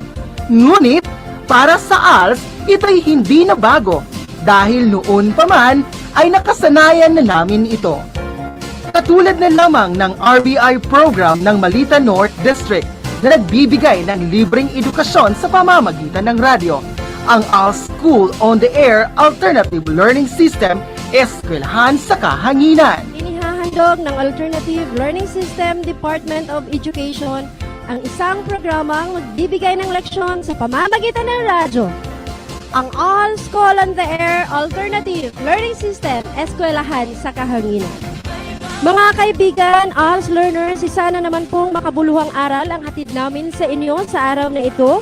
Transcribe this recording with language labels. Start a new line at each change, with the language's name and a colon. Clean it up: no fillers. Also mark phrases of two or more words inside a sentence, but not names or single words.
Filipino: Ngunit, para sa ALS, ito'y hindi na bago dahil noon pa man ay nakasanayan na namin ito. Katulad na lamang ng RBI program ng Malita North District na nagbibigay ng libreng edukasyon sa pamamagitan ng radyo. Ang ALS School on the Air Alternative Learning System, eskwelahan sa kahanginan. Inihahandog ng Alternative Learning System Department of Education ang isang programang magbibigay ng leksyon sa pamamagitan ng radyo. Ang ALS School on the Air Alternative Learning System, eskwelahan sa kahanginan. Mga kaibigan,
English: ALS learners,
Filipino: isa na naman pong makabuluhang aral ang hatid namin sa inyo sa araw na ito.